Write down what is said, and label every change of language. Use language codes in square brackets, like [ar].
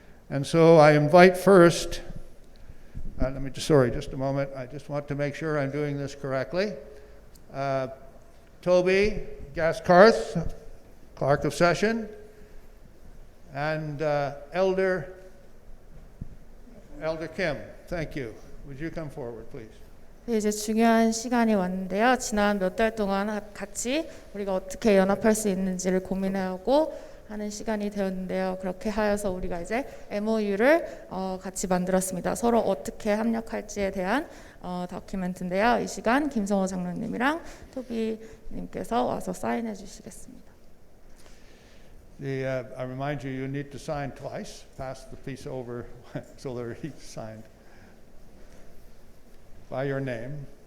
[en] And so I invite first, just a moment, I just want to make sure I'm doing this correctly. Toby Gaskarth, Clerk of Session, and Elder Kim. Thank you. Would you come forward, please? [ko] 네, 이제 중요한 시간이 왔는데요. 지난 몇 달 동안 같이 우리가 어떻게 연합할 수 있는지를 고민하고 하는 시간이 되었는데요. 그렇게 하여서 우리가 이제 MOU를 같이 만들었습니다. 서로 어떻게 합력할지에 대한 다큐멘트인데요. 이 시간 김성호 장로님이랑 토비님께서 와서 사인해 주시겠습니다. [en] I remind you, you need to sign twice. Pass the piece over so they're each signed by your name.